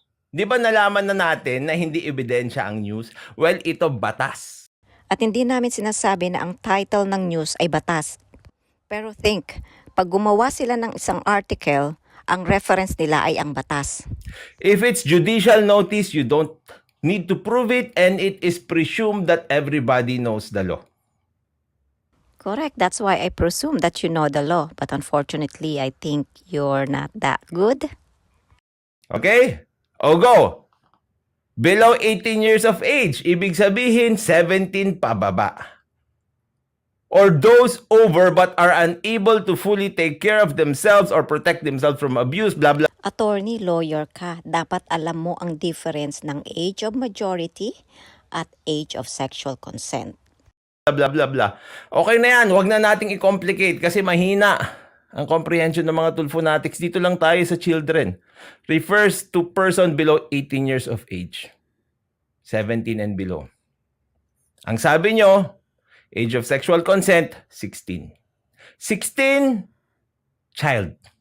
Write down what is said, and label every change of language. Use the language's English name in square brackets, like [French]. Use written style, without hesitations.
[Filipino] Di ba nalaman na natin na hindi ebidensya ang news? Well, ito batas. At hindi namin sinasabi na ang title ng news ay batas. Pero think, pag gumawa sila ng isang article, ang reference nila ay ang batas. [English] If it's judicial notice, you don't need to prove it and it is presumed that everybody knows the law. Correct. That's why I presume that you know the law. But unfortunately, I think you're not that good. Okay? O go! Below 18 years of age, [Filipino] ibig sabihin 17 pababa. [English] Or those over but are unable to fully take care of themselves or protect themselves from abuse, blah blah. [Filipino] Attorney, lawyer ka. Dapat alam mo ang difference ng age of majority at age of sexual consent. Blah blah blah. Okay na yan, wag na nating i-complicate kasi mahina ang comprehension ng mga tulfonatics. Dito lang tayo sa children. [English] Refers to person below 18 years of age. 17 and below. [Filipino] Ang sabi nyo, age of sexual consent, 16. [English] 16, child.